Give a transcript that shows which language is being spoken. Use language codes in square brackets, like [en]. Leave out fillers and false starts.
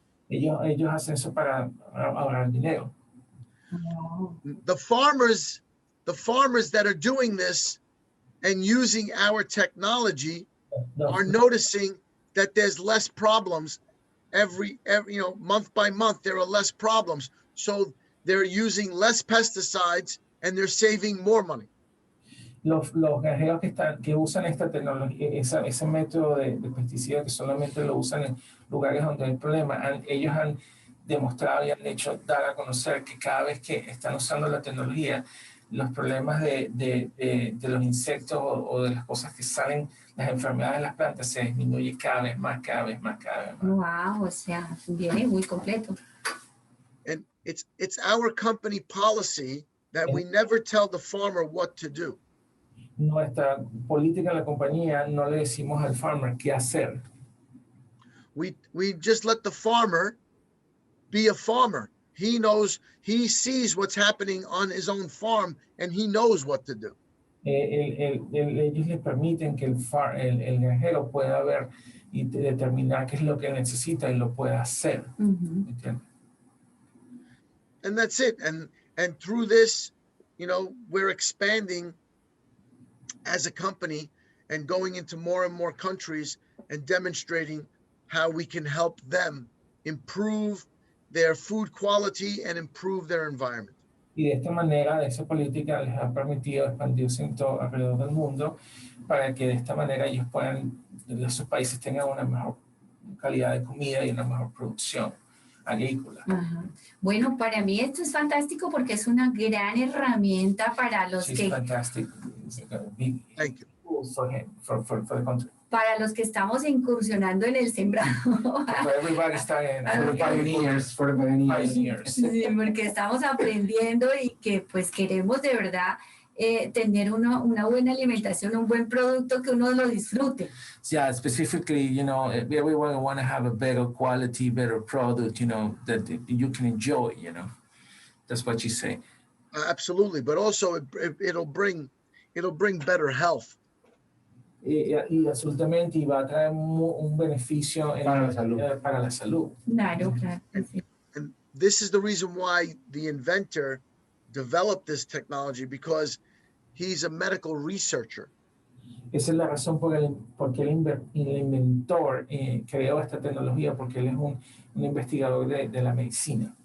[es] Ellos hacen eso para ahorrar dinero. [en] Wow. The farmers that are doing this and using our technology are noticing that there's less problems every month by month. There are less problems, so they're using less pesticides and they're saving more money. [es] Los granjeros que usan esta tecnología, ese método de pesticidas que solamente lo usan en lugares donde hay problemas, ellos han demostrado y han hecho dar a conocer que cada vez que están usando la tecnología, los problemas de los insectos o de las cosas que salen, las enfermedades de las plantas se disminuyen cada vez más. Wow, o sea, viene muy completo. [en] And it's our company policy that we never tell the farmer what to do. [es] Nuestra política en la compañía no le decimos al farmer qué hacer. [en] We just let the farmer be a farmer. He sees what's happening on his own farm and he knows what to do. [es] Ellos les permiten que el granjero pueda ver y determinar qué es lo que necesita y lo pueda hacer. Mm-hmm. [en] And that's it. And through this, we're expanding as a company and going into more and more countries and demonstrating how we can help them improve their food quality and improve their environment. [es] Y de esta manera, esa política les ha permitido expandirse alrededor del mundo para que de esta manera ellos esos países tengan una mejor calidad de comida y una mejor producción agrícola. Ajá. Bueno, para mí esto es fantástico porque es una gran herramienta para los [en] She's [es] que... [en] fantastic. Thank you. For the country. [es] Para los que estamos incursionando en el sembrado. [en] For everybody starting, For the pioneers. [es] Sí, porque estamos aprendiendo y que pues queremos de verdad tener una buena alimentación, un buen producto que uno lo disfrute. [en] Yeah, specifically, everyone want to have a better quality, better product, that you can enjoy, That's what you say. Absolutely, but also it'll bring better health. [es] Y absolutamente va a traer un beneficio para la salud. Claro, claro. Sí. [en] And this is the reason why the inventor developed this technology, because he's a medical researcher. [es] Esa es la razón por qué el inventor creó esta tecnología, porque él es un investigador de la medicina.